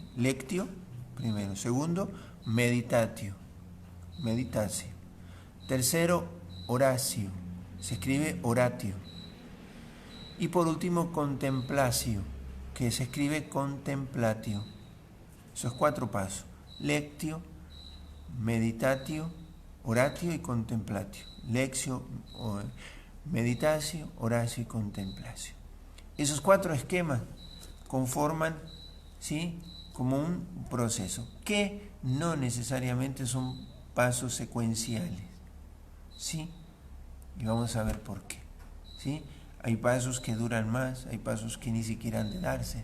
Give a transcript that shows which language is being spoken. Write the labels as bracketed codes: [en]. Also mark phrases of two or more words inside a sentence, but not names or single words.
[es] Lectio, primero. Segundo, meditatio. Meditatio. Tercero, oratio. Se escribe oratio. Y por último, contemplatio, que se escribe contemplatio. Esos 4 pasos. [la] Lectio, meditatio, oratio y contemplatio. Lectio, meditatio, oratio y contemplatio. [es] Esos 4 esquemas conforman, ¿sí?, como un proceso, que no necesariamente son pasos secuenciales. ¿Sí? Y vamos a ver por qué. ¿Sí? Hay pasos que duran más, hay pasos que ni siquiera han de darse.